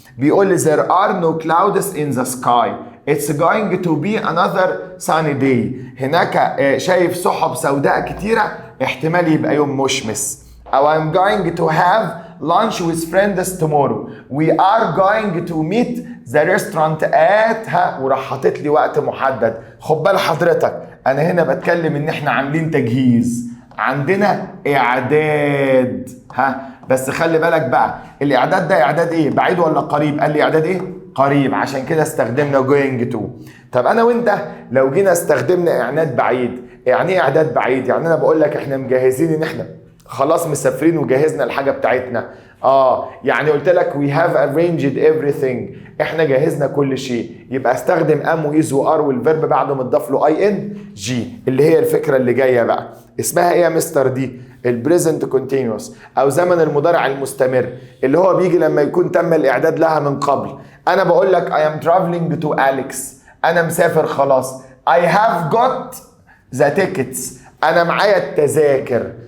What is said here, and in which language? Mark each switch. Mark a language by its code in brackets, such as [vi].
[ar] بيقول لي [en] there are no clouds in the sky. It's going to be another sunny day. [ar] هناك شايف سحب سوداء كتيرة، احتمال يبقى يوم مشمس. [en] أو I'm going to have lunch with friends tomorrow. We are going to meet the restaurant at [ar] وراح حاطط لي وقت محدد. خد بال حضرتك، أنا هنا بتكلم إن إحنا عاملين تجهيز، عندنا إعداد. بس خلي بالك بقى، الإعداد ده إعداد إيه؟ بعيد ولا قريب؟ قال لي إعداد إيه؟ قريب، عشان كده استخدمنا going to. طب انا وانت لو جينا استخدمنا اعداد بعيد، يعني ايه اعداد بعيد؟ يعني انا بقول لك احنا مجهزين ان احنا خلاص مسافرين وجهزنا الحاجه بتاعتنا. [en] يعني قلت لك we have arranged everything، [ar] احنا جهزنا كل شيء. يبقى استخدم am و is و are والفيرب بعد ما تضاف له ing، اللي هي الفكره اللي جايه بقى. اسمها ايه يا مستر دي؟ البريزنت كونتينوس او زمن المضارع المستمر، اللي هو بيجي لما يكون تم الاعداد لها من قبل. [en] انا بقول لك I am traveling to Alex، [ar] انا مسافر خلاص. [en] I have got the tickets، [ar] انا معايا التذاكر.